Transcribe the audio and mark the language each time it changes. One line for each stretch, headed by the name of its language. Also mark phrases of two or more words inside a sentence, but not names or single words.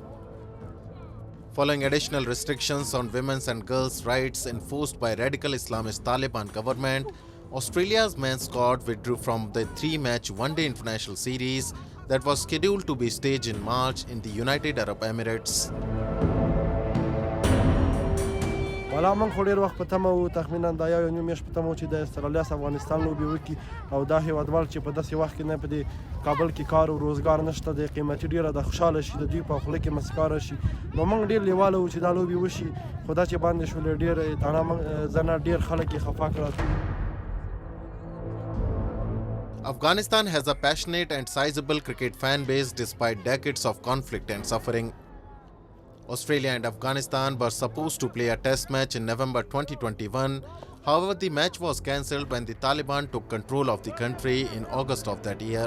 English: Following additional restrictions on women's and girls' rights enforced by radical Islamist Taliban government, Australia's men's squad withdrew from the three-match one-day international series that was scheduled to be staged in March in the United Arab Emirates.
Pashto: والا موږ خو ډېر وخت په تمه وو، تخمینا دا یو نیم میاشت په تمه وو چې د استرالیا سره افغانستان لوبې وکړي، او دا هېوادوال چې په داسې وخت کې نه په دې کابل کې کار او روزګار نشته، د قیمتي ډېره د خوشحاله شي، د دوی په خوله کې مسکا راشي، نو موږ ډېر لیواله وو چې دا لوبې وشي، خو دا چې باندې شولې ډېر زه نه ډېر خلک یې خفه کړل.
English: Afghanistan has a passionate and sizable cricket fan base despite decades of conflict and suffering. Australia and Afghanistan were supposed to play a test match in November 2021. However, the match was cancelled when the Taliban took control of the country in August of that year.